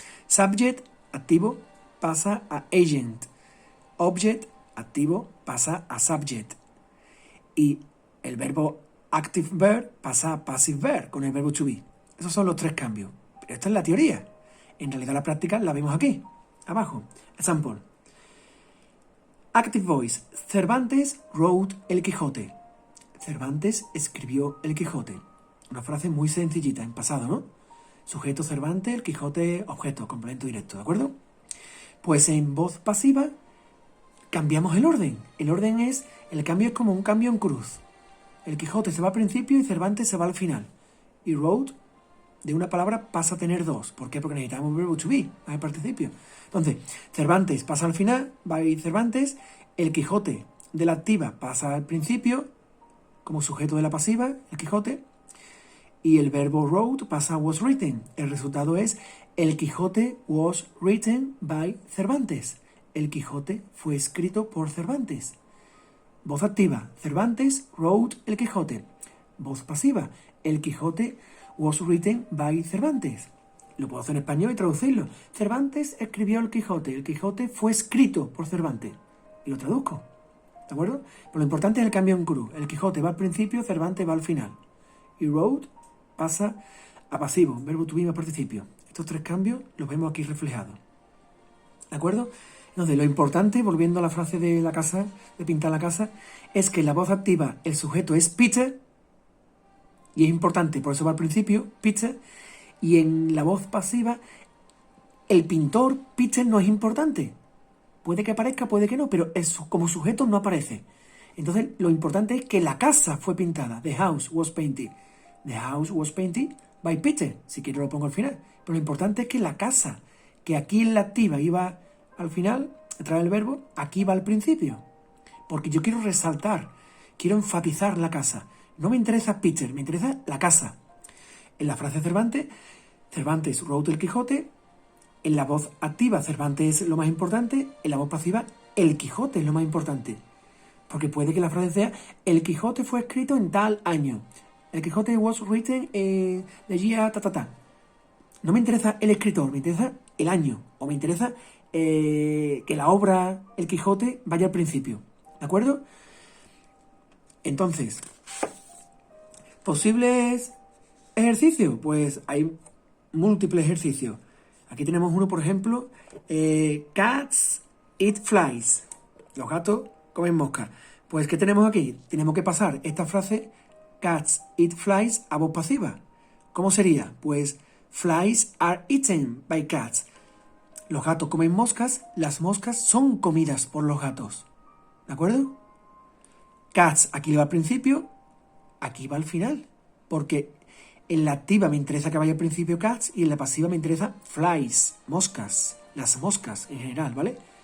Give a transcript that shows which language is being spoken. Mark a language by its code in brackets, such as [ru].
[es] Subject, activo, pasa a agent. Object, activo, pasa a subject. Y el verbo active verb pasa a passive verb con el verbo to be. Esos son los tres cambios. Pero esta es la teoría. En realidad la práctica la vemos aquí, abajo. [en] Example. Active voice. Cervantes wrote El Quijote. [es] Cervantes escribió El Quijote. Una frase muy sencillita, en pasado, ¿no? Sujeto Cervantes, El Quijote, objeto, complemento directo, ¿de acuerdo? Pues en voz pasiva cambiamos el orden. El cambio es como un cambio en cruz. El Quijote se va al principio y Cervantes se va al final. Y wrote, de una palabra, pasa a tener dos. ¿Por qué? Porque necesitamos un verbo to be, al participio. Entonces, Cervantes pasa al final, [en] by Cervantes. [es] El Quijote de la activa pasa al principio, como sujeto de la pasiva, el Quijote. Y el verbo wrote pasa a was written. El resultado es, [en] El Quijote was written by Cervantes. [es] El Quijote fue escrito por Cervantes. Voz activa, [en] Cervantes wrote El Quijote. [es] Voz pasiva, [en] El Quijote was written by Cervantes. [es] Lo puedo hacer en español y traducirlo. Cervantes escribió El Quijote fue escrito por Cervantes. Y lo traduzco, ¿de acuerdo? Pero lo importante es el cambio en cruz. El Quijote va al principio, Cervantes va al final. Y wrote pasa a pasivo, verbo to be más participio. Estos tres cambios los vemos aquí reflejados. ¿De acuerdo? Entonces, lo importante, volviendo a la frase de la casa, de pintar la casa, es que en la voz activa el sujeto es Peter, y es importante, por eso va al principio, Peter, y en la voz pasiva, el pintor, Peter, no es importante. Puede que aparezca, puede que no, pero como sujeto no aparece. Entonces, lo importante es que la casa fue pintada. [en] The house was painted. The house was painted by Peter. [es] Si quiero lo pongo al final. Pero lo importante es que la casa, que aquí en la activa iba al final, trae el verbo, aquí va al principio. Porque yo quiero resaltar, quiero enfatizar la casa. No me interesa Peter, me interesa la casa. En la frase Cervantes, [en] Cervantes wrote el Quijote. [es] En la voz activa, Cervantes es lo más importante. En la voz pasiva, el Quijote es lo más importante. Porque puede que la frase sea, el Quijote fue escrito en tal año. [en] El Quijote was written the year ta. [es] No me interesa el escritor, me interesa el año. O me interesa que la obra, el Quijote, vaya al principio. ¿De acuerdo? Entonces, ¿posibles ejercicios? Pues hay múltiples ejercicios. Aquí tenemos uno, por ejemplo, [en] cats eat flies. [es] Los gatos comen moscas. Pues, ¿qué tenemos aquí? Tenemos que pasar esta frase, [en] cats eat flies, [es] a voz pasiva. ¿Cómo sería? [en] Pues, flies are eaten by cats. [es] Los gatos comen moscas, las moscas son comidas por los gatos. ¿De acuerdo? Cats, aquí va al principio, aquí va al final. Porque en la activa me interesa que vaya al principio cats y en la pasiva me interesa flies, moscas, las moscas en general, ¿vale?